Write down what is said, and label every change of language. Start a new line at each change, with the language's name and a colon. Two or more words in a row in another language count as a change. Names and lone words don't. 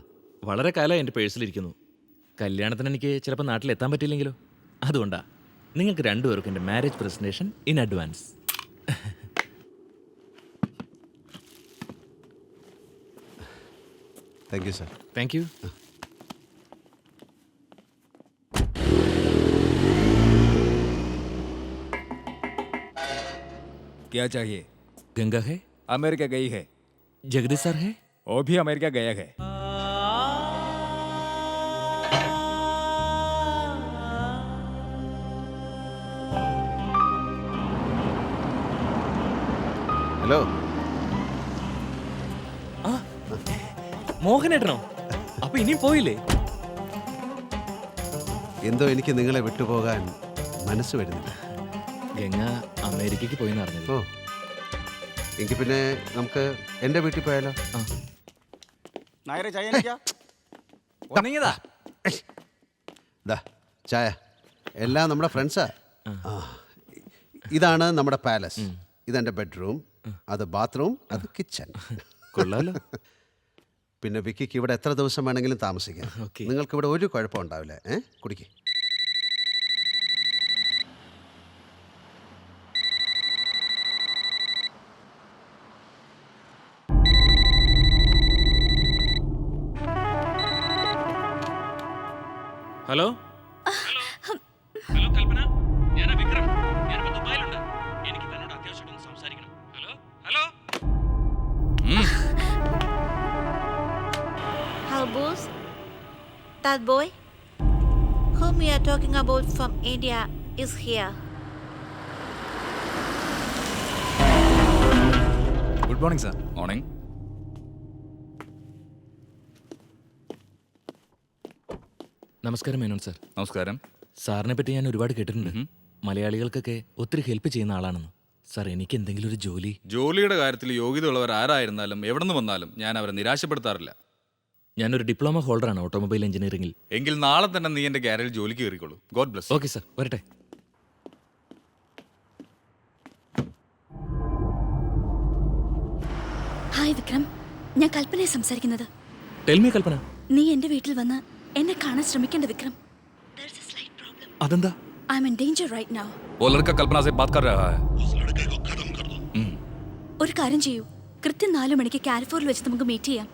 Malayalam: വളരെ കാലമായി എൻ്റെ പേഴ്സിലിരിക്കുന്നു. കല്യാണത്തിന് എനിക്ക് ചിലപ്പോൾ നാട്ടിലെത്താൻ പറ്റില്ലെങ്കിലോ, അതുകൊണ്ടാ. നിങ്ങൾക്ക് രണ്ടുപേർക്കും എൻ്റെ
English: marriage presentation in advance. thank you sir. thank you.
Hindi: क्या चाहिए? गंगा है, अमेरिका गई है, जगदीश सर है. वो भी अमेरिका गया है.
Malayalam: ഹലോ. മോഹനേട്ടനോ? അപ്പൊ ഇനിയും പോയില്ലേ? എന്തോ എനിക്ക് നിങ്ങളെ വിട്ടുപോകാൻ മനസ്സ് വരുന്നില്ല. ഗംഗ അമേരിക്കയ്ക്ക് പോയിന്ന് അറിഞ്ഞത്. ഓ, എങ്കിൽ പിന്നെ നമുക്ക് എൻ്റെ വീട്ടിൽ പോയാലോ?
Hindi: नायरे चाहिए ना क्या? वो नहीं है दा?
Malayalam: ദാ ചായ. എല്ലാം നമ്മുടെ ഫ്രണ്ട്സാ. ഇതാണ് നമ്മുടെ പാലസ്. ഇതെൻ്റെ ബെഡ്റൂം, അത് ബാത്റൂം, അത് കിച്ചൺ. കൊള്ളാലോ. പിന്നെ വിക്കിക്ക് ഇവിടെ എത്ര ദിവസം വേണമെങ്കിലും താമസിക്കാം.
English: Okay.
Malayalam: നിങ്ങൾക്ക് ഇവിടെ ഒരു കുഴപ്പം ഉണ്ടാവില്ല. കുടിക്ക്. ഹലോ. ഹലോ കൽപ്പന, ഞാനാ വിക്രം. ഞാനിപ്പോ ദുബായിലുണ്ട്. എനിക്ക് തന്നോട് അത്യാവശ്യമായിട്ടൊന്ന് സംസാരിക്കണം. ഹലോ ഹലോ.
English: Hello, boss. That boy whom we are talking about from India is here. Good morning, sir. Morning.
Malayalam: നമസ്കാരം മേനോൻ സാർ. നമസ്കാരം. സാറിനെ പറ്റി ഞാൻ ഒരുപാട് കേട്ടിട്ടുണ്ട്. മലയാളികൾക്കൊക്കെ ഒത്തിരി ഹെൽപ്പ് ചെയ്യുന്ന ആളാണെന്ന്. സാർ, എനിക്ക് എന്തെങ്കിലും ഒരു ജോലി. ജോലിയുടെ കാര്യത്തിൽ യോഗ്യതയുള്ളവർ ആരായിരുന്നാലും എവിടെ നിന്ന് വന്നാലും ഞാൻ അവരെ നിരാശപ്പെടുത്താറില്ല. ഞാനൊരു ഡിപ്ലോമ ഹോൾഡറാണ് ഓട്ടോമൊബൈൽ എഞ്ചിനീയറിംഗിൽ. എങ്കിൽ നാളെ തന്നെ നീ എൻ്റെ ഗ്യാരേജിൽ ജോലിക്ക് കയറിക്കോളൂ.
English: God bless.
Malayalam: ഓക്കെ സാർ, വരട്ടെ. ഹായ് വിക്രം, ഞാൻ കൽപ്പനയെ സംസാരിക്കുന്നത്.
English: tell me കൽപ്പന.
Malayalam: നീ എന്റെ വീട്ടിൽ വന്ന് എന്നെ കാണാൻ ശ്രമിക്കേണ്ട വിക്രം. അതെന്താ?
English: I am in danger right now.
Hindi: वो लड़का कल्पना से बात कर रहा है.
Malayalam: ഒരു കാര്യം ചെയ്യൂ, കൃത്യം 4 മണിക്ക് കാലിഫോർണിൽ വെച്ച് നമുക്ക് മീറ്റ് ചെയ്യാം.